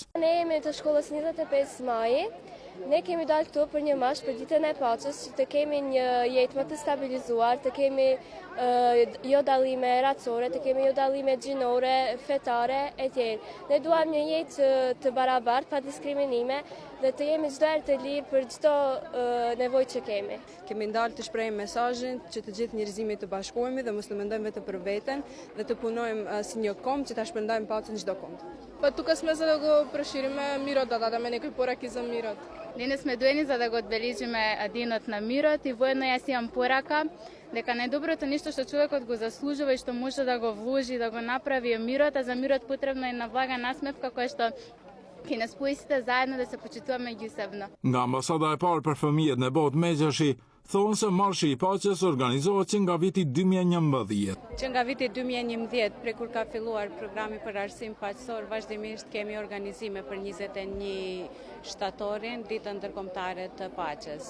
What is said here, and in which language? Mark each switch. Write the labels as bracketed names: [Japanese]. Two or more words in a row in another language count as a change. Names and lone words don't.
[Albanian] Ne jemi të shkollës 25 Maji. Ne kemi dalë këtu për një marsh për ditën e paqes, që të kemi një jetë më të stabilizuar, të kemi jo dallime racore, të kemi jo dallime gjinore, fetare e tjerë. Ne duam një jetë të barabartë, pa diskriminime, dhe të jemi çdo herë të lirë për çdo nevojë që kemi. Kemi ndalë të shprehim mesazhin që të gjithë njerëzimit të bashkohemi dhe mos të mendojmë vetëm për veten dhe të punojmë si një kombë që ta shpërndajmë paqen çdo kombë. [Macedonian] Па тука сме за да го прошириме мирот, да ме некој пораки за мирот. Ние сме доени за да го одбележиме денот на мирот и воедно јас имам порака дека најдоброто нешто што човекот го заслужува и што може да го вложи, да го направи е мирот, а за мирот потребно е една блага насмевка која што ќе нас спои сите заедно да се почитуваме меѓусебно. [Albanian] Nga ambasada e parë për fëmijët në botë Megjashi thonë se marshi i paqes organizohet që nga viti 2011. Që nga viti 2011, pre kur ka filluar programi për arsim paqësor, vazhdimisht kemi organizime për 21 shtatorin, ditën ndërkombëtare të paqes.